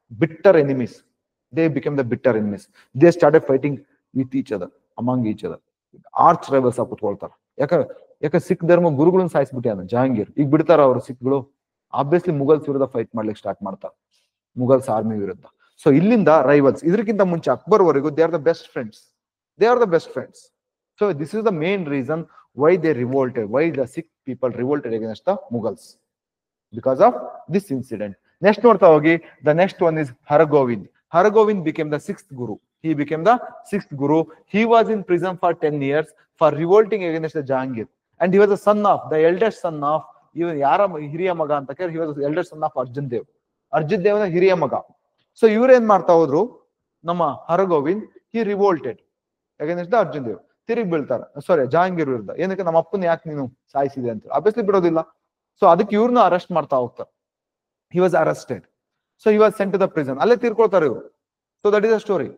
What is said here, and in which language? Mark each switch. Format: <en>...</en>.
<en>Bitter enemies, they become the bitter enemies. They started fighting with each other, among each other.</en> <kn>Arch rivals ಆಗಿ ಕುತ್ಕೊಳ್ತಾರೆ. ಯಾಕೆ ಸಿಖ್ ಧರ್ಮ ಗುರುಗಳನ್ನ ಸಾಯಿಸ್ಬಿಟ್ಟಾನ ಜಹಾಂಗೀರ್. ಈಗ ಬಿಡ್ತಾರ ಅವರು ಸಿಖ್ಗಳು? ಆಬ್ವಿಯಸ್ಲಿ ಮುಗಲ್ಸ್ ವಿರುದ್ಧ ಫೈಟ್ ಮಾಡ್ಲಿಕ್ಕೆ ಸ್ಟಾರ್ಟ್ ಮಾಡ್ತಾರೆ, ಮುಗಲ್ಸ್ ಆರ್ಮಿ ವಿರುದ್ಧ. ಸೊ ಇಲ್ಲಿಂದ ರೈವಲ್ಸ್. ಇದಕ್ಕಿಂತ ಮುಂಚೆ ಅಕ್ಬರ್ ವರೆಗೂ</kn> <en>They are the best friends. They are the best friends. So this is the main reason why they revolted, why the Sikh people revolted against the Mughals, because of this incident. Next</en> <kn>ನೋಡ್ತಾ ಹೋಗಿ,</kn> <en>the next one is Hargobind. Hargobind became the sixth guru. He became the sixth guru. He was in prison for 10 years for revolting against the Jahangir, and he was the son of, the eldest son of,</en> <kn>ಇವನ್ ಯಾರ ಹಿರಿಯ ಮಗ ಅಂತ ಕೇಳಿ,</kn> <en>he was the eldest son of Arjun Dev.</en> <kn>Arjun ದೇವನ ಹಿರಿಯ ಮಗ. So ಇವ್ರೇನ್ ಮಾಡ್ತಾ ಹೋದ್ರು, ನಮ್ಮ ಹರಗೋವಿಂದ್,</kn> <en>he revolted against the</en> <kn>Arjun Dev. ತಿರುಗಿ ಬೀಳ್ತಾರೆ, ಸಾರಿ ಜಹಾಂಗೀರ್ ವಿರುದ್ಧ. ಏನಕ್ಕೆ? ನಮ್ಮ ಅಪ್ಪನ ಯಾಕೆ ನೀನು ಸಾಯಿಸಿದೆ ಅಂತ. ಅಬ್ವಿಯಸ್ಲಿ ಬಿಡೋದಿಲ್ಲ. ಸೊ ಅದಕ್ಕೆ ಇವ್ರನ್ನ ಅರೆಸ್ಟ್ ಮಾಡ್ತಾ ಹೋಗ್ತಾರೆ.</kn> <en>He was arrested. So he was sent to the prison.</en> <kn>ಅಲ್ಲೇ ತೀರ್ಕೊಳ್ತಾರೆ ಇವರು.</kn> <en>So that is a story.</en>